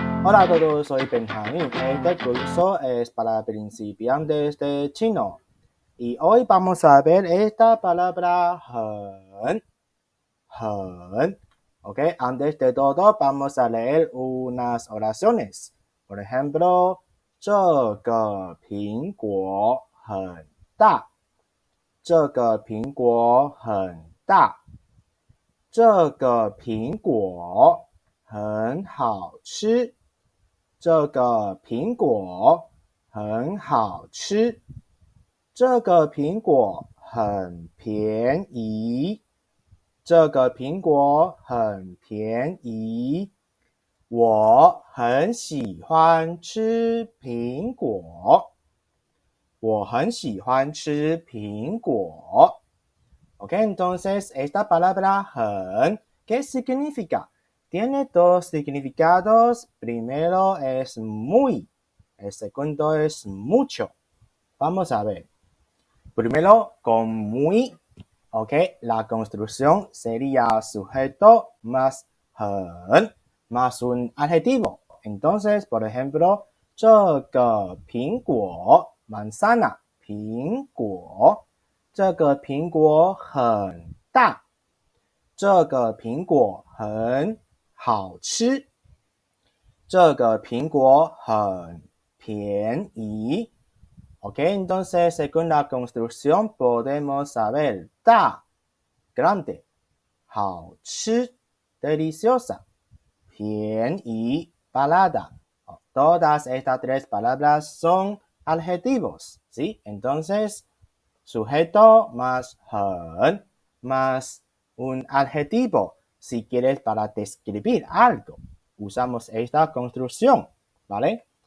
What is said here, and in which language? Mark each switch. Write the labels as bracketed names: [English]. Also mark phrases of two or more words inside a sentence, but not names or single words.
[Spanish] Hola a todos, soy Benjamín. Este curso es para principiantes de chino. Y hoy vamos a ver esta palabra 很. Ok, antes de todo vamos a leer unas oraciones. Por ejemplo, [Chinese] 这个苹果很大。这个苹果很大。这个苹果很好吃。这个苹果很好吃。这个苹果很便宜。这个苹果很便宜。我很喜欢吃苹果。我很喜欢吃苹果。 [Spanish] Ok, entonces esta palabra 很, ¿qué significa? Tiene dos significados. Primero es muy. El segundo es mucho. Vamos a ver. Primero, con muy. Ok, la construcción sería sujeto más 很 más un adjetivo. Entonces, por ejemplo, [Chinese] 这个苹果 manzana 苹果。这个苹果很大。这个苹果很好吃。这个苹果很便宜。 [Spanish] Ok, entonces según la construcción podemos saber 大 grande, 好吃 deliciosa, 便宜 barata. Todas estas tres palabras son adjetivos, ¿sí? Entonces sujeto más 很 más un adjetivo. Si quieres para describir algo, usamos esta construcción, ¿vale?